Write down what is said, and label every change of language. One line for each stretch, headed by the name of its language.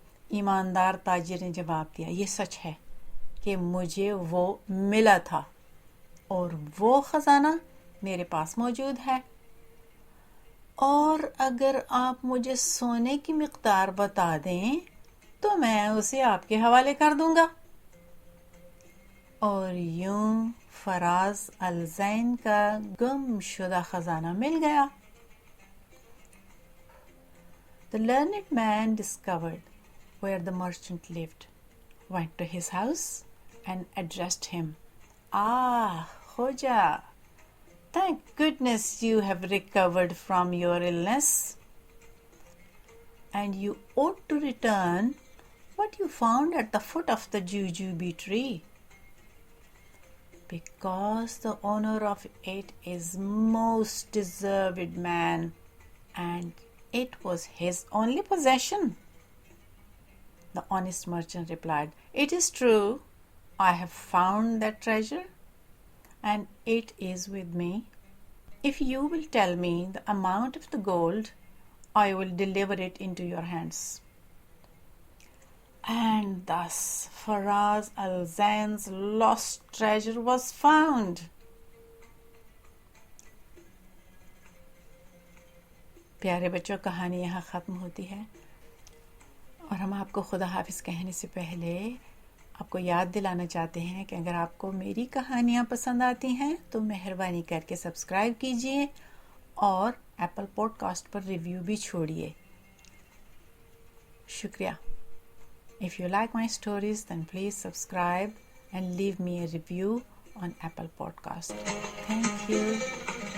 Urdu: ایماندار تاجر نے جواب دیا، یہ سچ ہے کہ مجھے وہ ملا تھا اور وہ خزانہ میرے پاس موجود ہے، اور اگر آپ مجھے سونے کی مقدار بتا دیں تو میں اسے آپ کے حوالے کر دوں گا. اور یوں فراز الزین کا گم شدہ خزانہ مل گیا.
English: The learned man discovered where the merchant lived, went to his house and addressed him. Khoja, thank goodness you have recovered from your illness, and you ought to return what you found at the foot of the jujube tree, because the owner of it is most deserved man, and it was his only possession. The honest merchant replied, "It is true, I have found that treasure, and it is with me. If you will tell me the amount of the gold, I will deliver it into your hands." And thus Faraz al-Zain's lost treasure was found.
Urdu: پیارے بچوں، کہانی یہاں ختم ہوتی ہے، اور ہم آپ کو خدا حافظ کہنے سے پہلے آپ کو یاد دلانا چاہتے ہیں کہ اگر آپ کو میری کہانیاں پسند آتی ہیں تو مہربانی کر کے سبسکرائب کیجئے اور apple pod cost per review بھی چھوڑیے. شکریہ.
English: If you like my stories, then please subscribe and leave me a review on Apple Podcast. Thank you.